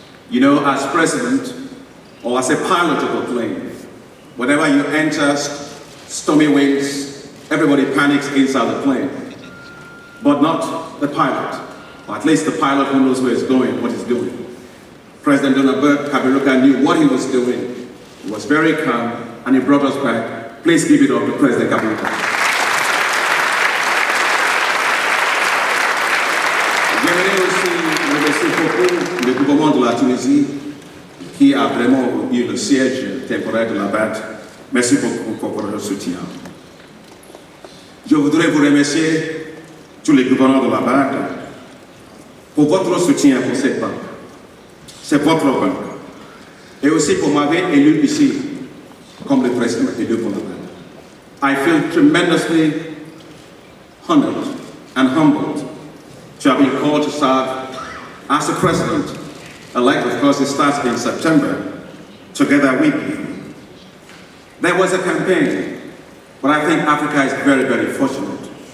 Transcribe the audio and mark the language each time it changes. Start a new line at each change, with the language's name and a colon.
English: You know, as president or as a pilot of a plane, whenever you enter stormy winds, everybody panics inside the plane, but not the pilot, or at least the pilot who knows where he's going, what he's doing. President Donald Kaberuka knew what he was doing. He was very calm, and he brought us back. Please give it up to President Kaberuka.
French: J'aimerais aussi remercier beaucoup le gouvernement de la Tunisie qui a vraiment eu le siège temporaire de la BAD. Merci beaucoup pour votre soutien. Je voudrais vous remercier tous les gouverneurs de la BAD pour votre soutien pour cette banque. C'est votre banque. Et aussi pour m'avoir élu ici comme le président élu pour la BAD.
English: I feel tremendously honored and humbled to have been called to serve as the president-elect. Of course, it starts in September, together with you. There was a campaign, but I think Africa is very, very fortunate.